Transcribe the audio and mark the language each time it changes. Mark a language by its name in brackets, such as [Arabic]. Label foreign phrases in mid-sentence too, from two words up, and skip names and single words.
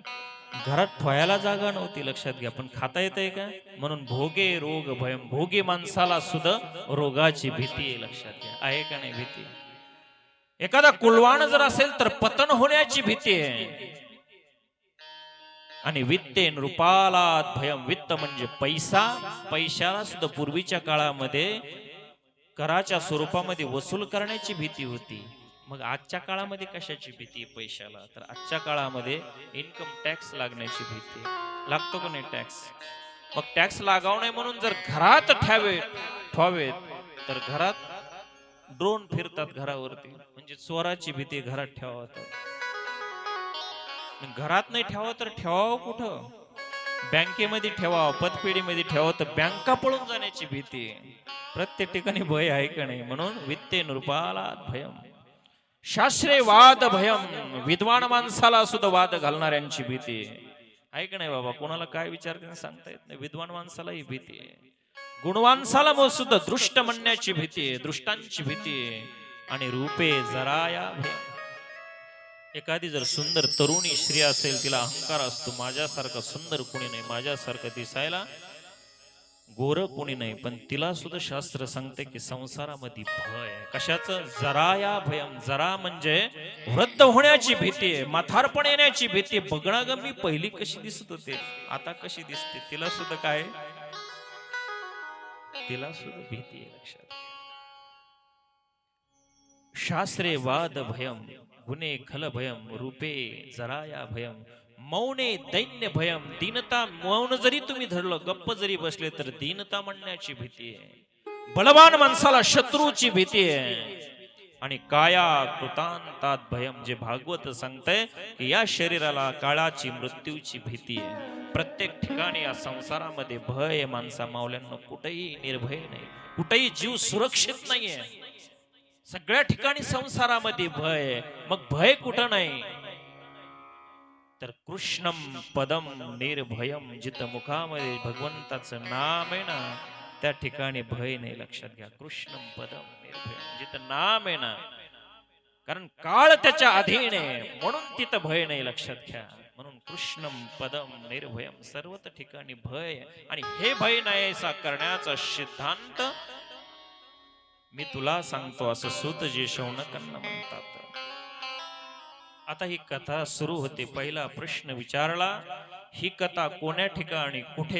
[Marathi] घरात ठेवायला जागा नव्हती, लक्षात घ्या. पण खाता येतंय का? म्हणून [Sanskrit] भोगे रोग भयम, [Marathi] भोगी माणसाला सुद्धा रोगाची भीती आहे, लक्षात घ्या. आहे का नाही भीती? एखादा कुलवाण जर असेल तर पतन होण्याची भीती आहे. आणि [Sanskrit] वित्ते नृपालाद भयम, [Marathi] वित्त म्हणजे पैसा. पैशाला सुद्धा पूर्वीच्या काळामध्ये कराच्या स्वरूपामध्ये वसूल करण्याची भीती होती. मग आजच्या काळामध्ये कशाची भीती पैशाला? तर आजच्या काळामध्ये [English] income tax [Marathi] लागण्याची भीती. लागतो का नाही टॅक्स? मग टॅक्स लागाव नाही म्हणून जर घरात ठेवावेत तर घरात ड्रोन फिरतात घरावरती, म्हणजे चोराची भीती घरात ठेवावं. घरात नाही ठेवावं तर ठेवावं कुठं? बँकेमध्ये ठेवावं, पतपेढीमध्ये ठेवावं तर बँका पळून जाण्याची भीती. प्रत्येक ठिकाणी भय आहे का नाही? म्हणून [Sanskrit] वित्ते नृपालाद भयम, शास्त्रे वाद भयम, [Marathi] विद्वान माणसाला सुद्धा वाद घालणाऱ्यांची भीती आहे का नाही? बाबा, कोणाला काय विचार सांगता येत नाही, विद्वान माणसाला ही भीती आहे. गुणवानसाला मग सुद्धा दृष्ट म्हणण्याची भीती आहे, दृष्टांची भीती आहे. आणि [Sanskrit] रूपे जराया भयम, [Marathi] एखादी जर सुंदर तरुणी स्त्री असेल, तिला अहंकार असतो, माझ्यासारखा सुंदर कोणी नाही, माझ्यासारखं दिसायला गोर कोणी नाही. पण तिला सुद्धा शास्त्र सांगते की संसारामध्ये भय. कशाचं? [Sanskrit] जराया भयम. [Marathi] जरा म्हणजे वृद्ध होण्याची भीती आहे, म्हातारपण येण्याची भीती. बघणं ग, मी पहिली कशी दिसत होते, आता कशी दिसते, तिला सुद्धा काय, तिला सुद्धा भीती आहे, लक्षात. [Sanskrit] शास्त्रे वाद भयम गुणे खल भयम रूपे जराया भयम मौने दैन्य भयम, दीनता. [Marathi] मौन जरी तुम्ही धरलं, गप्प जरी बसले, तर दीनता म्हणण्याची भीती आहे. बलवान माणसाला शत्रूची भीती आहे. आणि [Sanskrit] काया कृतांतात भयम, [Marathi] जे भागवत सांगतंय की या शरीराला काळाची मृत्यूची भीती आहे. प्रत्येक ठिकाणी या संसारामध्ये भय आहे माणसा मावल्यांना, कुठेही निर्भय नाही, कुठेही जीव सुरक्षित नाहीये. सगळ्या ठिकाणी संसारामध्ये भय आहे. मग भय कुठं नाही तर [Sanskrit] कृष्णम पदम निर्भयम, [Marathi] जिथं मुखामध्ये भगवंताचं नाम आहे ना त्या ठिकाणी भय नाही. लक्षात घ्या, [Sanskrit] कृष्णम पदम निर्भयम, [Marathi] जिथं नाम आहे ना, कारण काळ त्याच्या अधीन आहे म्हणून तिथं भय नाही. लक्षात घ्या, म्हणून [Sanskrit] कृष्णम पदम निर्भयम, [Marathi] सर्वच ठिकाणी भय आहे. आणि हे भय नाहीसा करण्याचा सिद्धांत मी तुला सांगतो असं सूत जे शौनकांना म्हणतात. आता ही कथा सुरू होते. पहिला प्रश्न विचारला, ही कथा कोण्या ठिकाणी कुठे